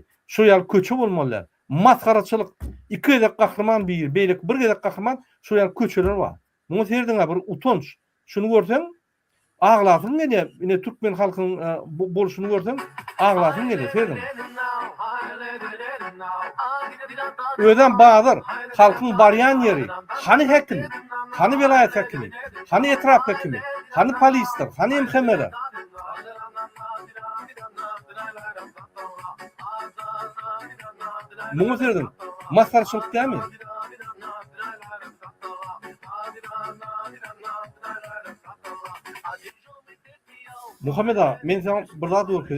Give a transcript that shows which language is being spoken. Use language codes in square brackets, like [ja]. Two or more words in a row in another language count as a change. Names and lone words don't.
[tk] Şu ýaly köçe bolmalylar. Maskaraçylyk 2 gezek gahrman beýlik, 1 gezek gahrman şu ýaly köçeler bar. Muňa serdiňe bir utanç. Şunu görseň, aglasyň gelýär. Ine türkmen halkynyň bolşuny görseň, aglasyň gelýär serdiň. Öden bazar halkyň barýan ýeri, hani hekim, hani vilayet hekimi, hani etraf hekimi, hani polisler, hani emhemeler. Muňa serdiň, maskarçylyk dämi? Muhammed ağa, men sana bir zat görkezdim.